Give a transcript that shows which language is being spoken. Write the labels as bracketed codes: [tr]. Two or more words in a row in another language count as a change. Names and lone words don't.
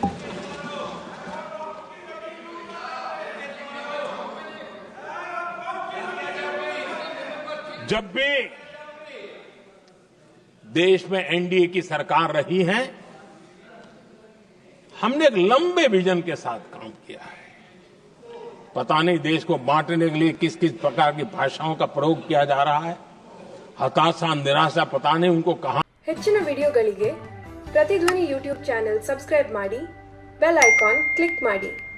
[hi] जब भी देश में एनडीए की सरकार रही है, हमने एक लंबे विजन के साथ काम किया है। पता नहीं देश को बांटने के लिए किस किस प्रकार की भाषाओं का प्रयोग किया जा रहा है। हताशा, निराशा, पता नहीं उनको कहां। [kn] ಹೆಚ್ಚಿನ ವಿಡಿಯೋಗಳಿಗೆ ಪ್ರತಿಧ್ವನಿ [en] YouTube channel subscribe [kn] ಮಾಡಿ, [en] bell icon click [kn] ಮಾಡಿ।